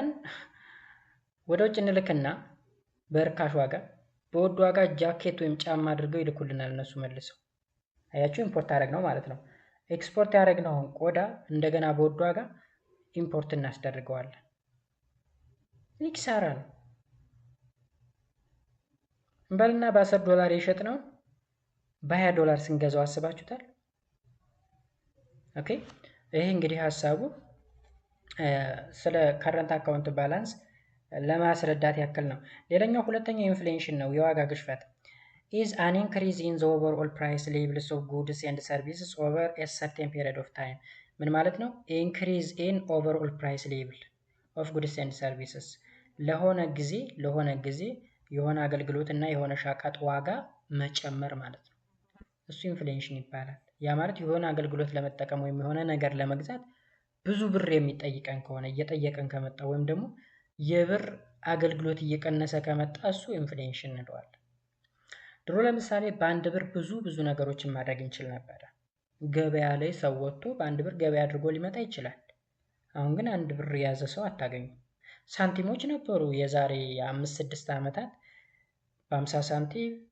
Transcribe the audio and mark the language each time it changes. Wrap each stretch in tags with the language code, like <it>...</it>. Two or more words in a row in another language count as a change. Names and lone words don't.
<am>ወደ ውጭ እንልክና በርካሽ ዋጋ፣ በውድ ዋጋ ጃኬት ወይም ጫማ አድርገው ይልኩልናል እነሱ መልሰው። አያችሁ ኢምፖርት አደረግ ነው ማለት ነው። ኤክስፖርት ያደረግነውን ቆዳ እንደገና በውድ ዋጋ ኢምፖርት እናስደርገዋለን። ይህ ኪሳራ ነው። እንበልና በ10 ዶላር የሸጥነውን በ20 ዶላር ስንገዛው አስባችሁታል? ኦኬ ይሄ እንግዲህ ሀሳቡ ስለ</am> <en>current account balance</en> <am>ለማስረዳት ያክል ነው። ሌላኛው ሁለተኛው ኢንፍሌሽን ነው፣ የዋጋ ግሽበት።</am> <en>is an increase in the overall price levels of goods and services over a certain period of time።</en> <am>ምን ማለት ነው?</am> <en>increase in overall price level of goods and services</en> <am>ለሆነ ጊዜ የሆነ አገልግሎት እና የሆነ ሻቃጥ ዋጋ መጨመር ማለት ነው። እሱ ኢንፍሌሽን ይባላል። ያ ማለት የሆነ አገልግሎት ለመጠቀም ወይም የሆነ ነገር ለመግዛት ብዙ ብር የሚጠይቀን ከሆነ እየጠየቀን ከመጣ ወይም ደግሞ የብር አገልግሎት እየቀነሰ ከመጣ እሱ ኢንፍሌሽን እንለዋለን። ድሮ ለምሳሌ በአንድ ብር ብዙ ነገሮችን ማድረግ እንችል ነበረ። ገበያ ላይ ሰው ወጥቶ በአንድ ብር ገበያ አድርጎ ሊመጣ ይችላል። አሁን ግን አንድ ብር የያዘ ሰው አታገኙም። ሳንቲሞች ነበሩ የዛሬ 5-6 ዓመታት በ50 ሳንቲም</am>